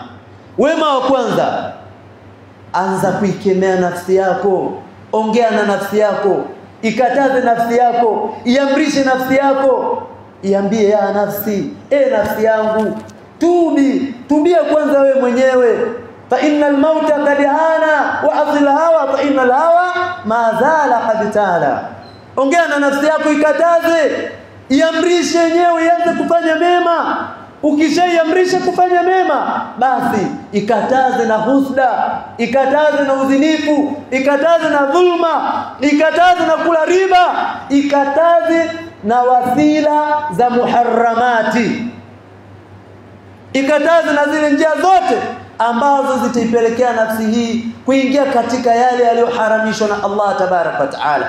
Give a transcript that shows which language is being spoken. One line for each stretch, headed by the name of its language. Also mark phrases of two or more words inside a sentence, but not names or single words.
Swahili: Wema wa kwanza, anza kuikemea nafsi yako, ongea na nafsi yako, ikataze nafsi yako, iamrishe nafsi yako, iambie ya nafsi, nafsi yangu, tubia kwanza wewe mwenyewe.
Arabic: فإن الموت قد هان واعص الهوى فإن الهوى ما زال قد طلا.
Swahili: Ongea na nafsi yako, ikataze, iamrishe yenyewe ianze kufanya mema. Ukishaiamrisha kufanya mema, basi ikataze na husda, ikataze na uzinifu, ikataze na dhulma, ikataze na kula riba, ikataze na wasila za muharramati, ikataze na zile njia zote ambazo zitaipelekea nafsi hii kuingia katika yale yaliyoharamishwa na Allah
Arabic: تبارك وتعالى.